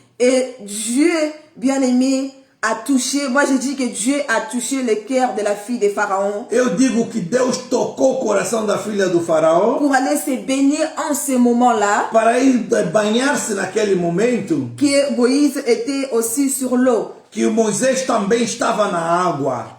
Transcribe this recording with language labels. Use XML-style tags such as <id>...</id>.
<fr>Et Dieu, bien-aimé, a touché, moi je dis que Dieu a touché le cœur de la fille de Pharaon</fr> <pt>Eu digo que Deus tocou o coração da filha do faraó</pt> <fr>pour aller se baigner en ce moment-là,</fr> <pt>para ir banhar-se naquele momento,</pt> <fr>que Moïse était aussi sur l'eau.</fr> <pt>que Moisés também estava na água.</pt>